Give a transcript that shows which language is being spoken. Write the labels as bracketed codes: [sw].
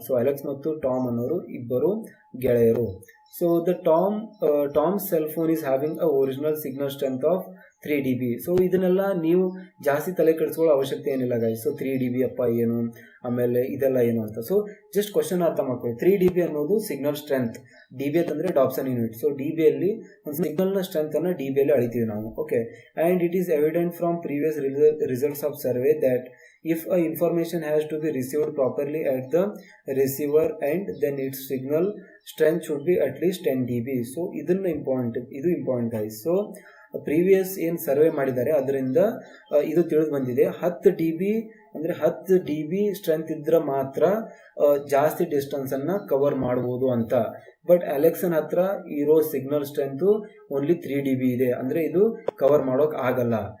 [en] so [kn] Alex ಮತ್ತು Tom ಅನ್ನೋರು ಇಬ್ಬರು ಗೆಳೆಯರು. [en] So the Tom's cell phone is having a original signal strength of 3 dB. [kn] So ಇದನ್ನೆಲ್ಲ ನೀವು ಜಾಸ್ತಿ ತಲೆ ಕೆಡಿಸ್ಕೊಳ್ಳೋ ಅವಶ್ಯಕತೆ ಏನಿಲ್ಲ ಗೈಸ್. ಸೊ 3 dB ಅಪ್ಪ ಏನು, ಆಮೇಲೆ ಇದೆಲ್ಲ ಏನು ಅಂತ. ಸೊ ಜಸ್ಟ್ ಕ್ವಶನ್ ಅರ್ಥ ಮಾಡ್ಕೊಳ್ಳಿ. 3 dB ಅನ್ನೋದು ಸಿಗ್ನಲ್ ಸ್ಟ್ರೆಂತ್, ಡಿ ಬಿ ಅಂತಂದರೆ ಡಾಪ್ಸನ್ ಯೂನಿಟ್. ಸೊ ಡಿ ಬಿಯಲ್ಲಿ ಒಂದು ಸಿಗ್ನಲ್ನ ಸ್ಟ್ರೆಂತನ್ನು ಡಿ ಬಿಯಲ್ಲಿ ಅಳಿತೀವಿ ನಾವು. [en] Okay, and it is evident from previous results of survey that if a information has to be received properly at the receiver end, then its signal strength should be at least 10 dB. [kn] so ಇದು important guys. So previous ಏನು survey ಮಾಡಿದ್ದಾರೆ ಅದರಿಂದ ಇದು ತಿಳಿದು ಬಂದಿದೆ, 10 dB ಅಂದರೆ 10 dB strength ಇದ್ರೆ ಮಾತ್ರ ಜಾಸ್ತಿ ಡಿಸ್ಟೆನ್ಸನ್ನು ಕವರ್ ಮಾಡ್ಬೋದು ಅಂತ. ಬಟ್ ಅಲೆಕ್ಸನ್ ಹತ್ರ ಇರೋ ಸಿಗ್ನಲ್ ಸ್ಟ್ರೆಂತು ಓನ್ಲಿ 3 dB ಇದೆ, ಅಂದರೆ ಇದು ಕವರ್ ಮಾಡೋಕೆ ಆಗಲ್ಲ.